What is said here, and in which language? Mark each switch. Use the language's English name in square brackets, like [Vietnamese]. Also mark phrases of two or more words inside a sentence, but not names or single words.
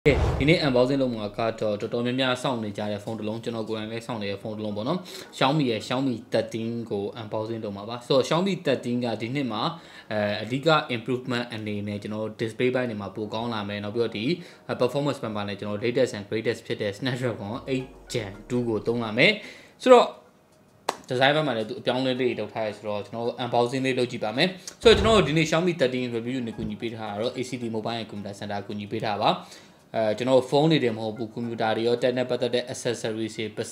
[Burmese] ဒီနေ့ unboxing လုပ်မှာကတော့တော်တော်များများစောင့်နေကြတဲ့ဖုန်းတစ်လုံးကျွန်တော်ကိုယ်တိုင်လည်းစောင့်နေတဲ့ဖုန်းတစ်လုံးပေါ့နော် Xiaomi ရဲ့ Xiaomi 13ကို unboxing လုပ်မှာပါဆိုတော့ Xiaomi 13ကဒီနှစ်မှာအဓိက improvement အနေနဲ့ကျွန်တော် display ဘက်နေမှာပိုကောင်းလာမယ်နောက်ပြီးတော့ဒီ performance ဘက်မှာလည်းကျွန်တော် [English] latest and greatest [Burmese] ဖြစ်တဲ့ Snapdragon 8 Gen 2ကိုသုံးလာမယ်ဆိုတော့design ဘက်မှာလည်းသူအပြောင်းလဲလေးတွေလုပ်ထားရဆိုတော့ကျွန်တော် unboxing လေးလုပ်ကြည့်ပါမယ်ဆိုတော့ကျွန်တော်ဒီနေ့ Xiaomi 13 review နဲ့ကူညီပေးထားတာတော့ ACD Mobile and Computer Center ကူညီပေးထားပါကျွန်တော်ဖုန်းတွေတယ်မဟုတ်ဘူးကွန်ပျူတာတွေရောတက်နဲ့ပတ်သက်တဲ့ accessories တွေပစ္စ